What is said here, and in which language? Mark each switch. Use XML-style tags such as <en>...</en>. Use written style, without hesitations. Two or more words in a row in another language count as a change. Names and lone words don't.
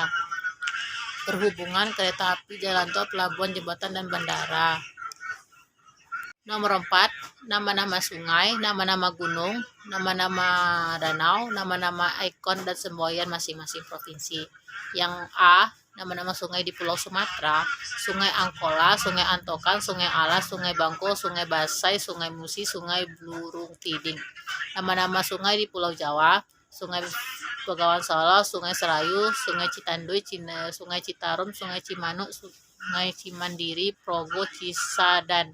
<id>Perhubungan, kereta api, jalan tol, pelabuhan, jembatan, dan bandara. Nomor 4, nama-nama sungai, nama-nama gunung, nama-nama danau, nama-nama ikon dan semboyan masing-masing provinsi. Yang A, nama-nama sungai di Pulau Sumatera: Sungai Angkola, Sungai Antokan, Sungai Alas, Sungai Bangko, Sungai Basai, Sungai Musi, Sungai Blurung Tiding. Nama-nama sungai di Pulau Jawa: Sungai Begawan Solo, Sungai Serayu, Sungai Citanduy, Sungai Citarum, Sungai Cimanuk, Sungai Cimandiri, Progo, Cisadan.</id>